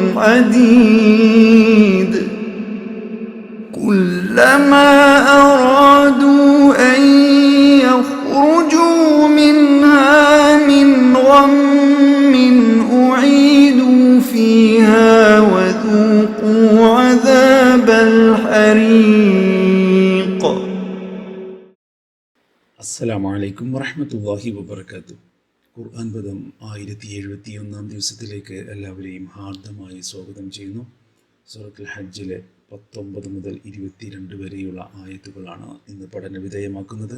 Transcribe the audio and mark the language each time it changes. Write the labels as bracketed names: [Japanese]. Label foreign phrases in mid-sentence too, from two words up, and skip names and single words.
[Arabic] حديد كلما أرادوا أن يخرجوا منها من غم أعيدوا فيها وذوقوا عذاب الحريق. السلام عليكم ورحمة الله وبركاته. [Malayalam] ഖുർആൻ പദം 1071 ദിവസത്തിലേക്ക് എല്ലാവരെയും ഹാർദമായി സ്വാഗതം ചെയ്യുന്നു. സൂറത്തുൽ ഹജ്ജിലെ 19 മുതൽ 22 വരെയുള്ള ആയത്തുകളാണ് ഇന്ന് പഠന വിധേയമാക്കുന്നത്.